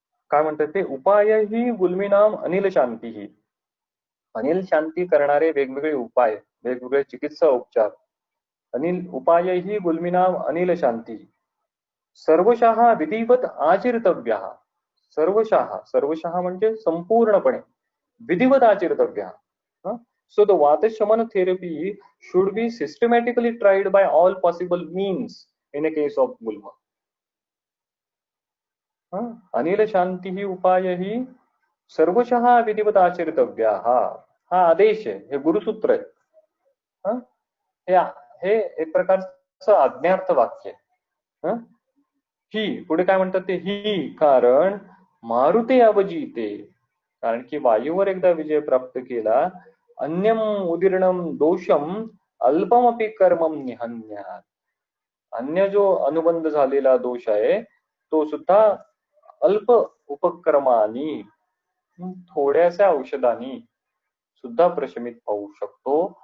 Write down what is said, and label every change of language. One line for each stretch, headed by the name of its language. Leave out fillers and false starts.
Marathi: काय म्हणतात ते,
Sanskrit: उपाय ही गुल्मिनाम अनिल शांती ही,
Marathi: अनिल शांती करणारे वेगवेगळे उपाय, वेगवेगळे चिकित्सा उपचार.
Sanskrit: अनिल उपाय ही गुल्मिनाम अनिल शांती सर्वशः विधिवत आचरितव्या.
Marathi: सर्वशः म्हणजे संपूर्णपणे,
Sanskrit: विधिवत आचरितव्या.
English: So the Vata Shamana therapy should be systematically tried by all possible means in a case of Gulma.
Sanskrit: अनिल शांती ही उपाय ही सर्वशः विधिवत आचरितव्या.
Marathi: हा आदेश आहे, हे गुरुसूत्र आहे. हे एक प्रकारचं आज्ञार्थ वाक्य आहे. ही पुढे काय म्हणतात ते
Sanskrit: ही कारण मारुते अवजीते,
Marathi: कारण की वायूवर एकदा विजय प्राप्त केला,
Sanskrit: अन्यम उदीर्णम दोषम अल्पमपि कर्मम निहन्यात,
Marathi: अन्य जो अनुबंध झालेला दोष आहे तो सुद्धा अल्प उपक्रमानी, थोड्याशा औषधानी सुद्धा प्रशमित होऊ शकतो.